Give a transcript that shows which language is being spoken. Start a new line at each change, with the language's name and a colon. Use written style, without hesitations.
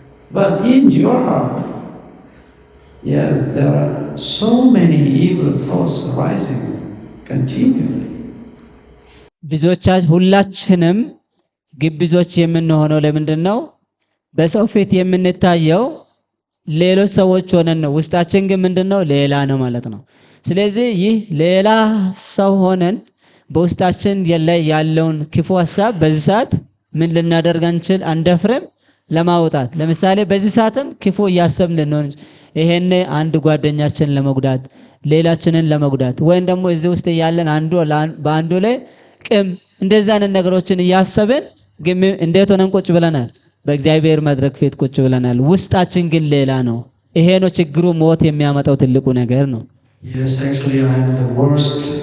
English: But in your heart, there are so many evil thoughts arising continually.
Amharic: ሁላችንም ግብዞች የምንሆነው ለምንድን ነው? በሰው ፊት የምንታየው ሌሎች ሰዎች ሆነን ነው። ውስጣችን ግን ምንድነው? ሌላ ነው ማለት ነው። ስለዚህ ይህ ሌላ ሰው ሆነን በውስጣችን ያለውን ክፉ ሐሳብ በዚህ ሰዓት ምን ልናደርግ አንደፍርም ለማውጣት። ለምሳሌ በዚህ ሰዓትም ክፉ እያሰብን ልንሆን ይሄን አንድ ጓደኛችን ለመጉዳት ሌላችንን ለመጉዳት ወይም ደግሞ እዚህ ውስጥ ያለን አንዱ በአንዱ ላይ ቅም እንደዛ አይነት ነገሮችን እያሰብን ግን እንዴት ሆነን ቁጭ ብለናል? በእግዚአብሔር መድረክ ፊት ቁጭ ብለናል። ውስጣችን ግን ሌላ ነው። ይሄ ነው ችግሩ፣ ሞት የሚያመጣው ትልቁ ነገር ነው።
English: Yes, actually I am the worst.